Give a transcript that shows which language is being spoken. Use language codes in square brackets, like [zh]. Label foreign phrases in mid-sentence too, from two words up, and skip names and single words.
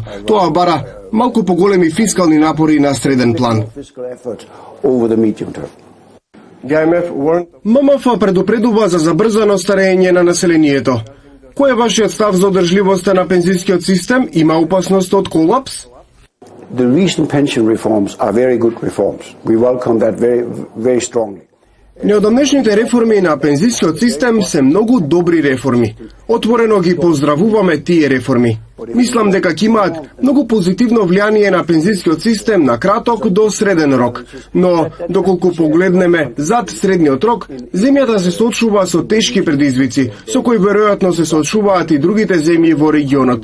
[mk] Тоа бара малку поголеми фискални напори на среден план. ММФ предупредува за забрзано старење на населението. Кој е вашиот став за одржливоста на пензискиот систем? Има опасност од колапс? [en] The recent pension reforms are very good reforms. We welcome that very strongly. [mk] Неодамнешните реформи на пензискиот систем се многу добри реформи. Отворено ги поздравуваме тие реформи. Мислам дека ќе имаат многу позитивно влијание на пензискиот систем на краток до среден рок. Но, доколку погледнеме зад средниот рок, земјата се соочува со тешки предизвици, со кои веројатно се соочуваат и другите земји во регионот.